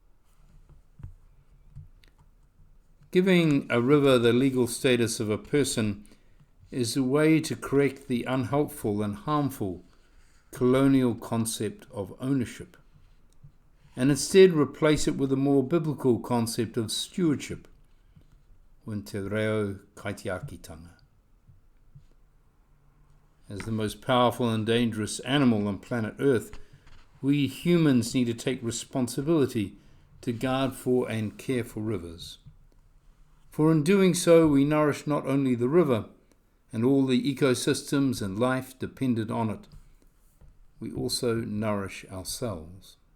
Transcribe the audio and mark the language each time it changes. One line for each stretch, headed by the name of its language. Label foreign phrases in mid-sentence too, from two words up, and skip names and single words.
English: Giving a river the legal status of a person is a way to correct the unhelpful and harmful colonial concept of ownership, and instead replace it with a more biblical concept of stewardship,
Māori: te reo kaitiaki.
English: As the most powerful and dangerous animal on planet Earth, we humans need to take responsibility to guard for and care for rivers. For in doing so, we nourish not only the river and all the ecosystems and life dependent on it, we also nourish ourselves.